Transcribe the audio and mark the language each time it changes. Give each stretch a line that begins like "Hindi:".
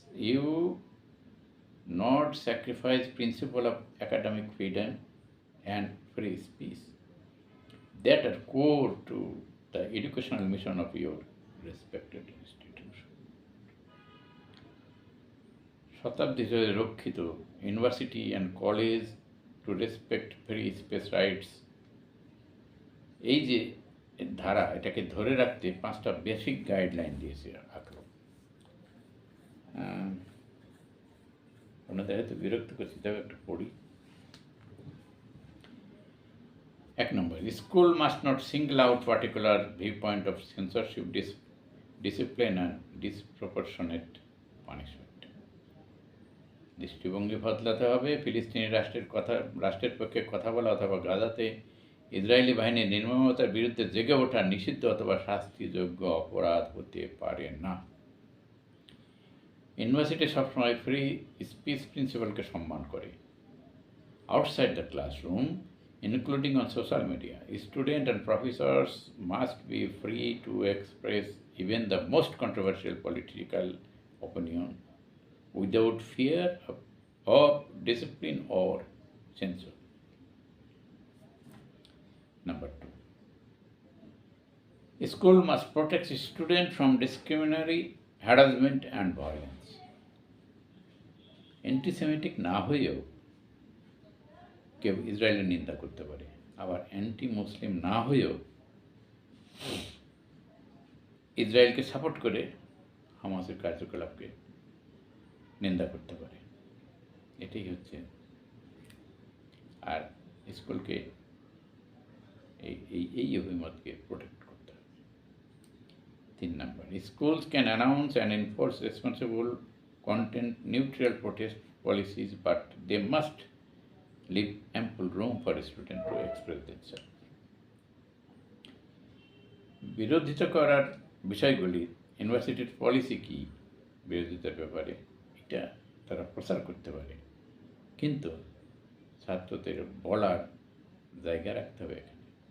English: You not sacrifice principle of academic freedom and free speech that are core to the educational mission of your respected institution.
Bangla: শতাব্দী ধরে রক্ষিত
English: university and college to respect free space rights,
Bangla: এই যে ধারা, এটাকে ধরে রাখতে 5টা basic guideline দিয়েছে আঁকলো। ওনাদের হয়তো বিরক্ত করছি, তবে একটু পড়ি।
English: 1 number, school must not single out particular viewpoint of censorship, discipline and disproportionate punishment.
Bangla: দৃষ্টিভঙ্গি বদলাতে হবে। ফিলিস্তিনি রাষ্ট্রের পক্ষে কথা বলা অথবা গাজাতে ইসরায়েলি বাহিনীর নির্মমতার বিরুদ্ধে জেগে ওঠা নিষিদ্ধ অথবা শাস্তিযোগ্য অপরাধ হতে পারে না। ইউনিভার্সিটি সবসময় ফ্রি স্পিচ প্রিন্সিপালকে সম্মান করে।
English: Outside the classroom, including on social media, students and professors must be free to express even the most controversial political opinion without fear of discipline or censure. Number 2, school must protect students from discriminatory harassment and violence.
Bangla: Anti-Semitic না হয়েও কেউ ইসরায়েলের নিন্দা করতে পারে, আবার anti মুসলিম না হয়েও ইসরায়েলকে সাপোর্ট করে হামাসের কার্যকলাপকে নিন্দা করতে পারে। এটাই হচ্ছে। আর স্কুলকে এই অভিমতকে প্রোটেক্ট করতে হবে।
English: 3 number, schools can announce and enforce responsible content neutral protest policies, but they must leave ample room for students to express themselves.
Bangla: বিরোধিতা করার বিষয়গুলি, ইউনিভার্সিটির পলিসি কি বিরোধিতার ব্যাপারে, এটা তারা প্রচার করতে পারে, কিন্তু ছাত্রদের বলার জায়গা রাখতে হবে এখানে।